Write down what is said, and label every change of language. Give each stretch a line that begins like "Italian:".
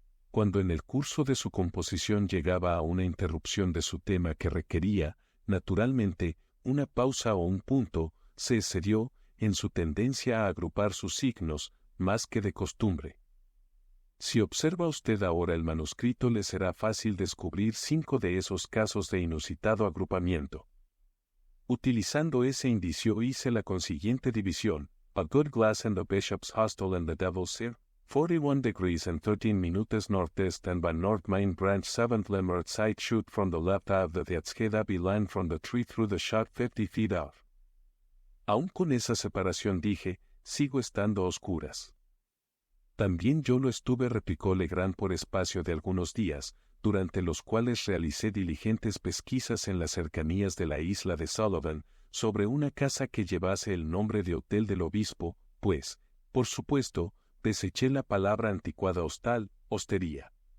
Spanish: Cuando en el curso de su composición llegaba a una interrupción de su tema que requería, naturalmente, una pausa o un punto, se excedió en su tendencia a agrupar sus signos, más que de costumbre. Si observa usted ahora el manuscrito, le será fácil descubrir 5 de esos casos de inusitado agrupamiento. Utilizando ese indicio hice la consiguiente división:
English: a good glass and the bishop's hostel and the devil's ear, 41 degrees and 13 minutes northeast and by north main branch 7th lemmer side shoot from the left of the Deathshead line from the tree through the shot 50 feet out.
Spanish: Aún con esa separación dije, sigo estando a oscuras. También yo lo estuve, replicó Legrand, por espacio de algunos días, durante los cuales realicé diligentes pesquisas en las cercanías de la isla de Sullivan, sobre una casa que llevase el nombre de Hotel del Obispo, pues, por supuesto, deseché la palabra anticuada hostal, hostería.